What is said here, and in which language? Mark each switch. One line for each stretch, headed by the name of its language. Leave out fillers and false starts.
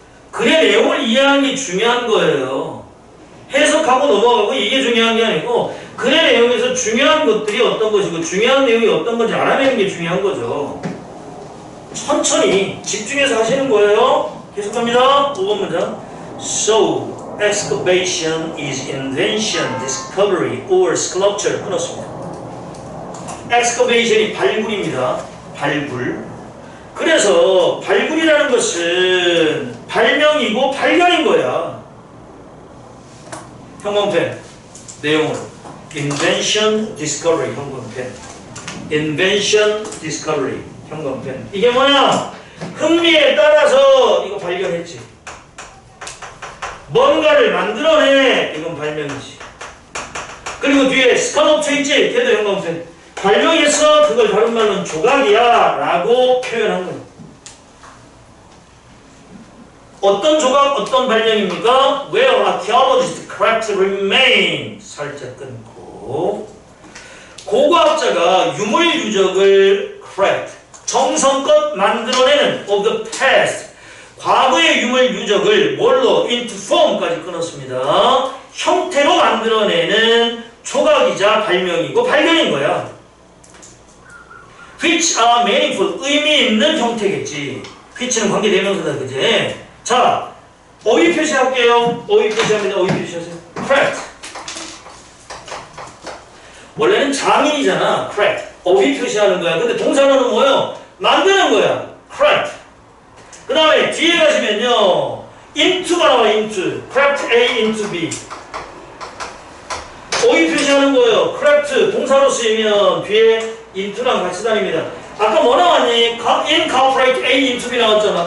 Korean: 글의 내용을 이해하는 게 중요한 거예요. 해석하고 넘어가고 이게 중요한 게 아니고 글의 내용에서 중요한 것들이 어떤 것이고 중요한 내용이 어떤 건지 알아내는 게 중요한 거죠. 천천히 집중해서 하시는 거예요. 계속합니다. 5번 문장.
English: So, excavation is invention, discovery, or sculpture.
Korean: 끊었습니다. excavation이 발굴입니다. 발굴. 그래서 발굴이라는 것은 발명이고 발견인 거야. 형광펜 내용으로 invention, discovery. 형광펜 invention, discovery. 형광펜. 이게 뭐냐? 흥미에 따라서 이거 발견했지. 뭔가를 만들어내. 이건 발명이지. 그리고 뒤에 스컬프처 있지? 걔도 형광펜. 발명했어. 그걸 다른 말로는 조각이야 라고 표현한 거예요. 어떤 조각, 어떤 발명입니까?
English: Where archaeologists craft remain.
Korean: 살짝 끊고. 고고학자가 유물유적을 craft, 정성껏 만들어내는
English: of the past.
Korean: 과거의 유물유적을 뭘로?
English: into form
Korean: 까지 끊었습니다. 형태로 만들어내는 조각이자 발명이고 발견인 거야.
English: which are meaningful.
Korean: 의미 있는 형태겠지. which는 관계대명사다. 그지? 자, 어휘 표시할게요. 어휘 표시합니다. 어휘 표시하세요. craft. 원래는 장인이잖아. craft. 어휘 표시하는 거야. 근데 동사로는 뭐예요? 만드는 거야. craft. 그 다음에 뒤에 가시면요. into가 나와. into.
English: craft A into B.
Korean: 어휘 표시하는 거예요. craft. 동사로 쓰이면 뒤에 into랑 같이 다닙니다. 아까 뭐 나왔니?
English: incorporate A into B
Korean: 나왔잖아.